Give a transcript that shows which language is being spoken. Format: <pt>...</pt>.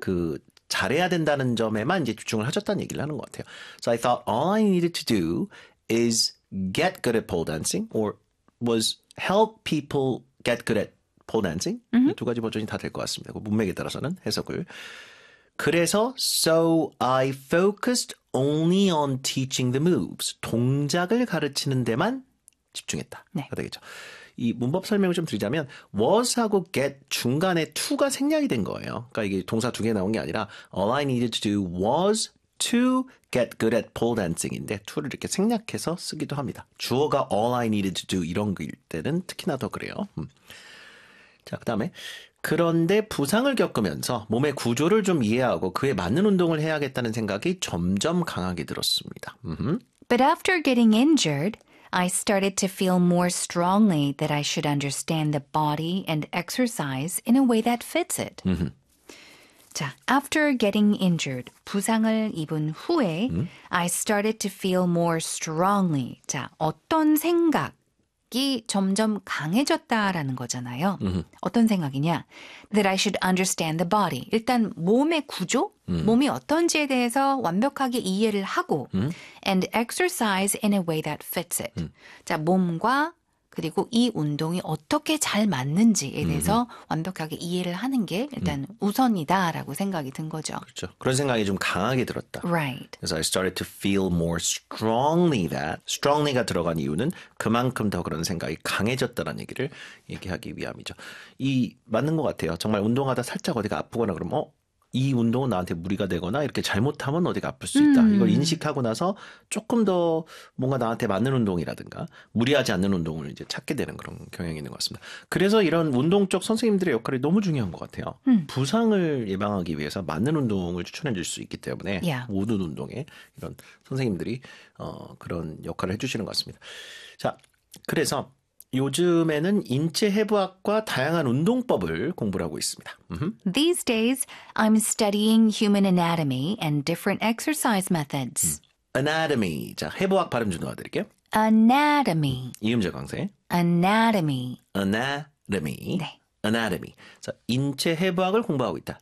<ko>그 잘해야 된다는 점에만 이제 집중을 하셨다는 얘기를 하는 것 같아요.</ko> <en>So I thought all I needed to do is get good at pole dancing or was help people get good at pole dancing. Mm-hmm.</en> <ko>두 가지 버전이 다 될 것 같습니다. 그 문맥에 따라서는 해석을. 그래서</ko> <en>So I focused only on teaching the moves.</en> <ko>동작을 가르치는 데만 집중했다. 네. 되겠죠. 이 문법 설명을 좀 드리자면 was하고 get 중간에 to가 생략이 된 거예요. 그러니까 이게 동사 두 개 나온 게 아니라</ko> <en>all I needed to do was to get good at pole dancing</en> <ko>인데 to를 이렇게 생략해서 쓰기도 합니다. 주어가</ko> <en>all I needed to do</en> <ko>이런 거일 때는 특히나 더 그래요. 자, 그다음에 그런데 부상을 겪으면서 몸의 구조를 좀 이해하고 그에 맞는 운동을 해야겠다는 생각이 점점 강하게 들었습니다.</ko> <en>But after getting injured, I started to feel more strongly that I should understand the body and exercise in a way that fits it. Mm-hmm.</en> <ko>자,</ko> <en>after getting injured,</en> <ko>부상을 입은 후에 mm-hmm.</ko> <en>I started to feel more strongly.</en> <ko>자, 어떤 생각이 점점 강해졌다라는 거잖아요. Mm-hmm. 어떤 생각이냐?</ko> <en>That I should understand the body.</en> <ko>일단 몸의 구조? Mm-hmm. 몸이 어떤지에 대해서 완벽하게 이해를 하고 mm-hmm.</ko> <en>and exercise in a way that fits it. Mm-hmm.</en> <ko>자, 몸과 그리고 이 운동이 어떻게 잘 맞는지에 대해서 mm-hmm. 완벽하게 이해를 하는 게 일단 mm-hmm. 우선이다라고 생각이 든 거죠. 그렇죠. 그런 생각이 좀 강하게 들었다.</ko> <en>Right. So I started to feel more strongly that.</en> <ko>Strongly가 들어간 이유는 그만큼 더 그런 생각이 강해졌다라는 얘기를 얘기하기 위함이죠. 이 맞는 것 같아요. 정말 운동하다 살짝 어디가 아프거나 그러면 이 운동은 나한테 무리가 되거나 이렇게 잘못하면 어디가 아플 수 있다. 이걸 인식하고 나서 조금 더 뭔가 나한테 맞는 운동이라든가 무리하지 않는 운동을 이제 찾게 되는 그런 경향이 있는 것 같습니다. 그래서 이런 운동 쪽 선생님들의 역할이 너무 중요한 것 같아요. 부상을 예방하기 위해서 맞는 운동을 추천해 줄 수 있기 때문에</ko> <en>yeah.</en> <ko>모든 운동에 이런 선생님들이 그런 역할을 해주시는 것 같습니다. 자, 그래서 요즘에는 인체 해부학과 다양한 운동법을 공부를 하고 있습니다.</ko> <en>These days, I'm studying human anatomy and different exercise methods. Anatomy.</en> <ko>자, 해부학 발음 좀 도와드릴게요.</ko> <en>Anatomy.</en> <ko>이음절 강세.</ko> <en>Anatomy. Anatomy.</en> <ko>네.</ko> <en>Anatomy.</en> <ko>자, 인체 해부학을 공부하고 있다.</ko>